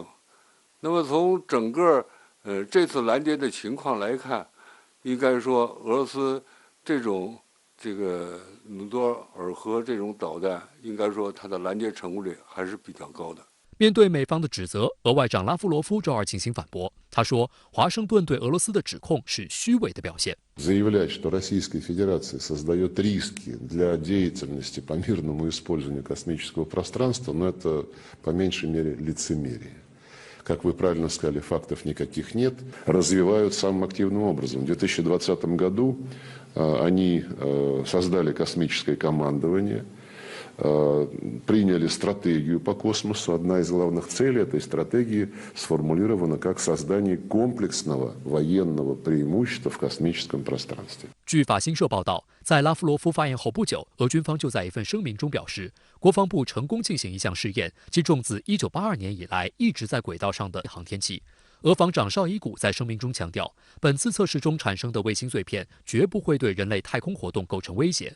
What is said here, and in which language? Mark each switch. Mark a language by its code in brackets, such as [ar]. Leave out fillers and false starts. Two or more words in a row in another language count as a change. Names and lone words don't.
[zh] 那么从整个这次拦截的情况来看，应该说俄罗斯这个努多尔河这种导弹，应该说它的拦截成功率还是比较高的。面对美方的指责，俄外长拉夫罗夫周二进行反驳。他说，华盛顿对俄罗斯的指控是虚伪的表现。 [ru] Заявлять, что Российская Федерация создает риски для деятельности по мирному использованию космического пространства, но это по меньшей мере лицемерие. Как вы правильно сказали, фактов никаких нет. Развивают самым активным образом. В 2020 году они создали космическое командование, приняли стратегию по космосу. Одна из главных целей этой стратегии сформулирована как создание комплексного военного преимущества в космическом пространстве. [zh] 据法新社报道，在拉夫罗夫发言后不久，俄军方就在一份声明中表示，国防部成功进行一项试验，击中自1982年以来一直在轨道上的航天器。俄防长绍伊古在声明中强调，本次测试中产生的卫星碎片绝不会对人类太空活动构成威胁。